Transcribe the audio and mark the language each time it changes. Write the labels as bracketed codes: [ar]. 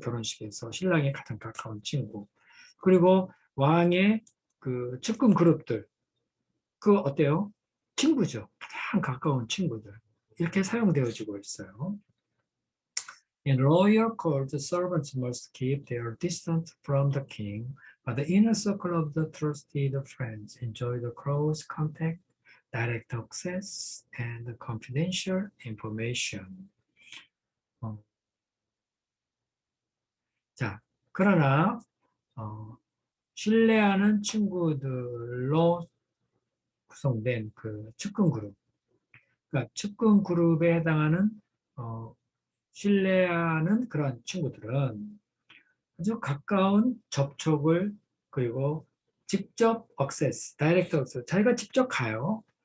[ko] 결혼식에서 신랑의 가장 가까운 친구. 그리고 왕의 그 측근 그룹들, 그 어때요? 친구죠. 가장 가까운 친구들. 이렇게 사용되어지고 있어요. [en] In royal court, the servants must keep their distance from the king, but the inner circle of the trusted friends enjoy the close contact, direct access, and confidential information. [ko] 자, 그러나 신뢰하는 친구들로 구성된 그 측근 그룹, 그러니까 측근 그룹에 해당하는 신뢰하는 그런 친구들은 아주 가까운 접촉을 그리고 직접 액세스, 다이렉트 액세스, 자기가 직접 가요.